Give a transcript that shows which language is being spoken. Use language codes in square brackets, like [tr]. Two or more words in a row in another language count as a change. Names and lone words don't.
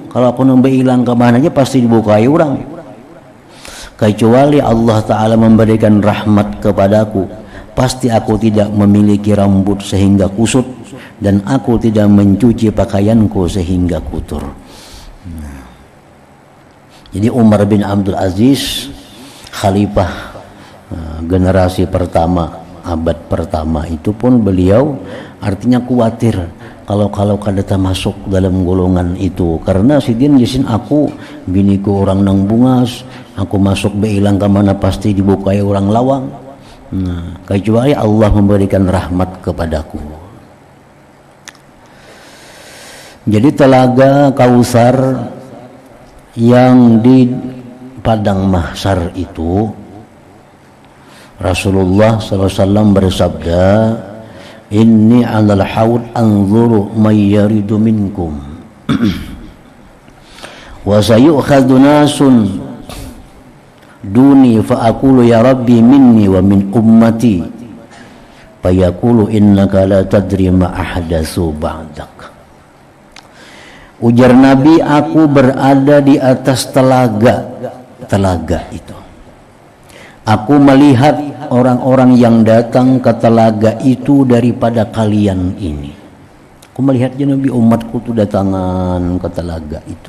[id] Kalau aku nambah hilang kemana aja pasti dibukai orang. Kecuali Allah Ta'ala memberikan rahmat kepadaku, pasti aku tidak memiliki rambut sehingga kusut, dan aku tidak mencuci pakaianku sehingga kotor. [bjn] Nah. Jadi Umar bin Abdul Aziz, khalifah generasi pertama, abad pertama itu pun beliau artinya khawatir kalau kada masuk dalam golongan itu, karena sidin yasin aku biniku orang nang bungas, aku masuk beilang ke mana pasti dibukai orang lawang. [id] Nah, kecuali Allah memberikan rahmat kepadaku. Jadi telaga Kautsar yang di padang mahsyar itu, Rasulullah SAW bersabda, [ar] إني على الحوض أنظر من يرد منكم وسيؤخذ ناس دوني فأقول يا رب مني ومن أمتي فيقول إنك لا تدري ما أحدثوا بعدك. [bjn] Ujar Nabi, aku berada di atas telaga itu. [id] Aku melihat orang-orang yang datang ke telaga itu daripada kalian ini. [bjn] Aku melihatnya Nabi, umatku itu datangan ke telaga itu.